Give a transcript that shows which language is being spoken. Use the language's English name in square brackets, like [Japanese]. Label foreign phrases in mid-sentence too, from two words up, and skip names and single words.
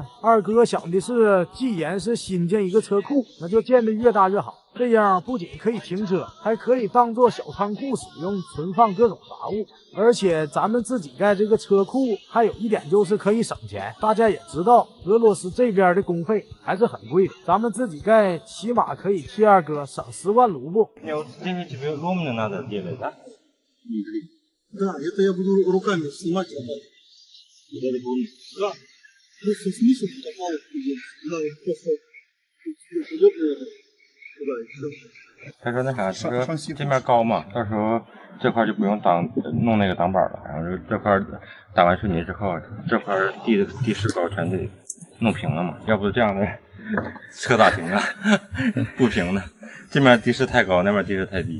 [Chinese] 二哥想的是，既然是新建一个车库，那就建得越大越好，这样不仅可以停车，还可以当做小仓库使用，存放各种杂物。而且咱们自己盖这个车库，还有一点就是可以省钱。大家也知道，俄罗斯这边的工费还是很贵的，咱们自己盖起码可以替二哥省10万卢布。 [Russian] Да, это я буду руками снимать. Да. Просто снизу такая да, просто туда еще. [Chinese] 他说那啥，他说这面高嘛，到时候这块就不用弄那个挡板了，然后这块打完水泥之后，这块地势高全得弄平了嘛，要不这样的车咋停啊？不平的，这面地势太高，那边地势太低。